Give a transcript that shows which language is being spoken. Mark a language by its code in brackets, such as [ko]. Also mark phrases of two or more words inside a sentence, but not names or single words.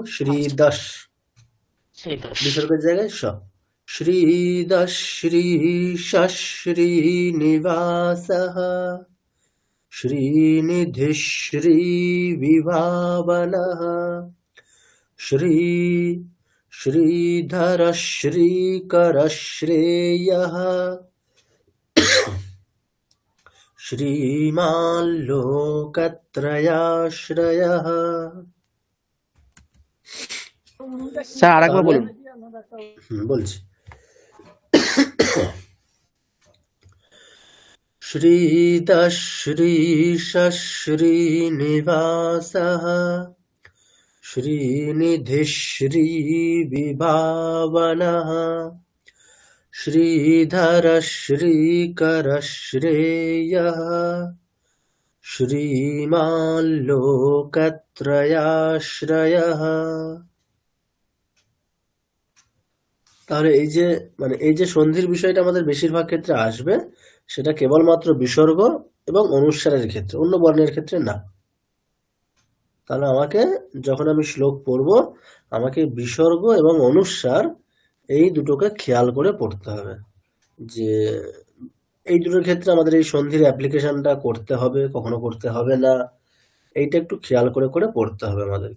[sa] শ্রীদাস, [bn] বিসর্গের জায়গায় স, [sa] শ্রীদাস শ্রীশাস শ্রীনিবাসঃ শ্রীনিধি শ্রী বিভাবনঃ শ্রী শ্রীধর শ্রীকর শ্রেয়ঃ श्रीमान् लोकत्रयाश्रयः। [bn] স্যার আরেকবার তাহলে বলুন। বলছি, [sa] श्रीदः श्रीशः श्रीनिवासः श्रीनिधिः श्रीविभावनः श्रीधरः श्रीकरः श्रेयः श्रीमान् लोकत्रयाश्रयः। [bn] তাহলে এই যে এই যে সন্ধির বিষয়টা আমাদের বেশিরভাগ ক্ষেত্রে আসবে, সেটা কেবলমাত্র বিসর্গ এবং অনুস্বারের ক্ষেত্রে, অন্য বর্ণের ক্ষেত্রে না। তাহলে আমাকে যখন আমি শ্লোক পড়ব, আমাকে বিসর্গ এবং অনুস্বার এই দুটোকে খেয়াল করে পড়তে হবে, যে এই দুটোর ক্ষেত্রে আমাদের এই সন্ধির অ্যাপ্লিকেশনটা করতে হবে, কখনো করতে হবে না, এইটা একটু খেয়াল করে করে পড়তে হবে আমাদেরকে।